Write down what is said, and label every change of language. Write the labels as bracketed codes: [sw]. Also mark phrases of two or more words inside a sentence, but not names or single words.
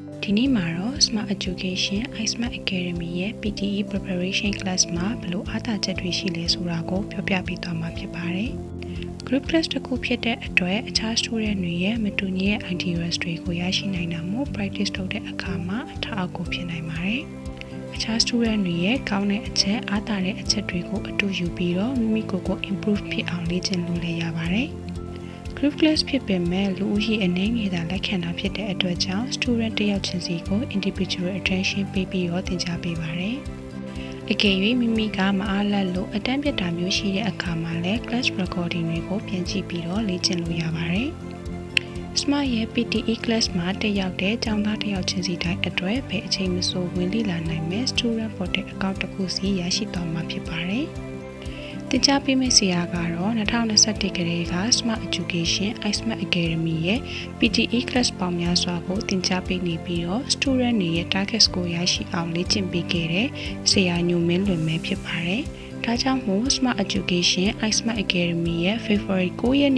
[my] ဒီနေ့မှာတော့ Smart Education 𝗲𝗬 Academy ရဲ့ PTE Preparation Class မှာဘယ်လိုအားသာချက်တွေရှိလဲဆိုတာကိုပြောပြပေးသွားမှာဖြစ်ပါတယ်။ [en] Group Class [my] တစ်ခုဖြစ်တဲ့အတွက်အခြား student တွေရဲ့မတူညီတဲ့ ideas တွေကိုရရှိနိုင်တာမို့ practice လုပ်တဲ့အခါမှာအထောက်အကူဖြစ်နိုင်ပါတယ်။အခြား student တွေရဲ့ကောင်းတဲ့အချက်အားသာတဲ့အချက်တွေကိုအတူ ယူပြီးတော့မိမိကိုယ်ကို improve ဖြစ်အောင်လေ့ကျင့်လို့လည်းရပါတယ်။ [en] Group class [my] ဖြစ်ပေမဲ့လူဦးရေအနေငယ်သာလက်ခံတာဖြစ်တဲ့အတွက်ကြောင့် student တစ်ယောက်ချင်းစီကို [en] individual attention [my] ပေးပြီးတော့သင်ကြားပေးပါတယ်။အကယ်၍မိမိကမအားလပ်လို့အတ န်းပြတ်တာမျိုးရှိတဲ့အခါမှာလည်း [en] class recording [my] တွေကိုပြန်ကြည့်ပြီးတော့လေ့ကျင့်လို့ရပါတယ်။ Smart ရဲ့ PTE class မှာတက်ရောက်တဲ့ကျောင်းသားတစ်ယောက်ချင်းစီတိုင်းအတွက်ဘယ်အချိန်မဆိုဝင်လေ့လာနိုင် မဲ့ [en] student portal account [my] တစ်ခုစီရရှိသွားမှာဖြစ်ပါတယ်။တင်ကြားပေးမယ့်ဆရာကတော့2021 ကလေးက Smart Education 𝗲𝗬 Academy ရဲ့ PTE class ပေါ င်းများစွာကိုတင်ကြားပေးနေပြီးတော့ student တွေရဲ့ [en] target score [my] ရရှိအောင်လေ့ကျင့်ပေးခဲ့တဲ့ဆ ရာညိုမင်းလွင်မဲဖြစ်ပါတယ်။ဒါကြောင့်မို့ Smart Education 𝗲𝗬 Academy ရဲ့ February 9 ရက်